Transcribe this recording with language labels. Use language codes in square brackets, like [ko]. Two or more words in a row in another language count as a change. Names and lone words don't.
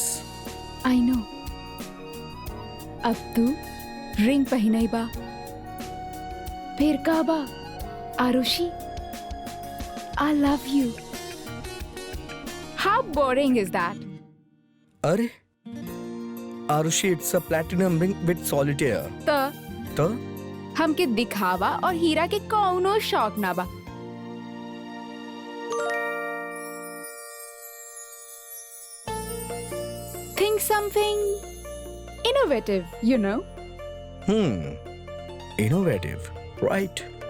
[en] I know. [bho] अब तू रिंग पहनाई बा, फिर का बा? आरुषि, [en] I love you. How boring is that? अरे आरुषि, it's a platinum ring with solitaire. तो [bho] हमके दिखावा और हीरा के कौनो शौक ना बा। [en] Think something innovative, you know? Innovative, right?